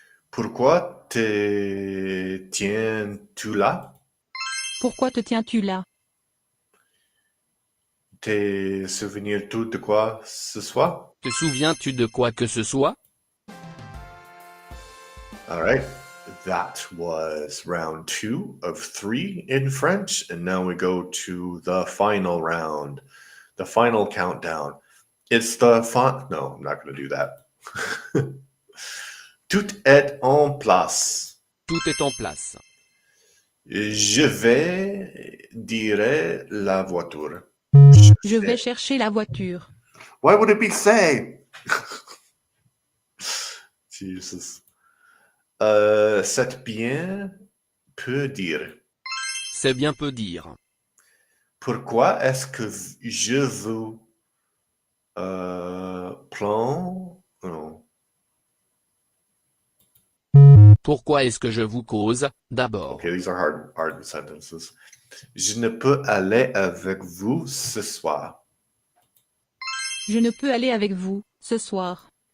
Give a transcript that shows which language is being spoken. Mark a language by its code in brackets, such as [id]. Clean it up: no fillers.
[fr] Pourquoi te tiens-tu là? Pourquoi te tiens-tu là? Te souviens-tu de quoi ce soir? Te souviens-tu de quoi que ce soit? [en] All right. That was round 2 of 3 in French. And now we go to the final round, the final countdown. It's the fun. No, I'm not going to do that. [fr] Tout est en place. Tout est en place. Je vais dire la voiture. Je vais chercher la voiture. [en] Why would it be say? Jesus. [fr] C'est bien peut dire. C'est bien peu dire. Pourquoi est-ce que je vous prends? Non. Pourquoi est-ce que je vous cause, d'abord? [en] Okay, these are hard sentences. [fr] Je ne peux aller avec vous ce soir. Je ne peux aller avec vous, ce soir.